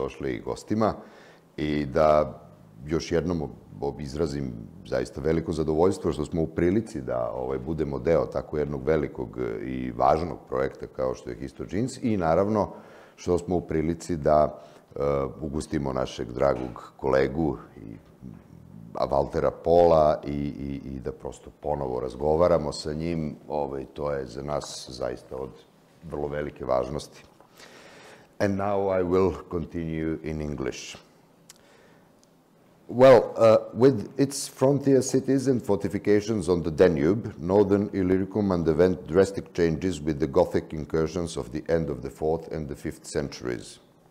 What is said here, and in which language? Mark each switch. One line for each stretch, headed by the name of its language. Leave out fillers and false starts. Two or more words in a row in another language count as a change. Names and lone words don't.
Serbian: došli i gostima i da još jednom izrazim zaista veliko zadovoljstvo što smo u prilici da budemo deo tako jednog velikog i važnog projekta kao što je HistoGenes i naravno što smo u prilici da ugostimo našeg dragog kolegu i Valtera Pola i da prosto ponovo razgovaramo sa njim. To je za nas zaista od vrlo velike važnosti.
English: And now I will continue in English. Well, with its frontier cities and fortifications on the Danube, northern Illyricum underwent drastic changes with the Gothic incursions of the end of the 4th and the 5th centuries.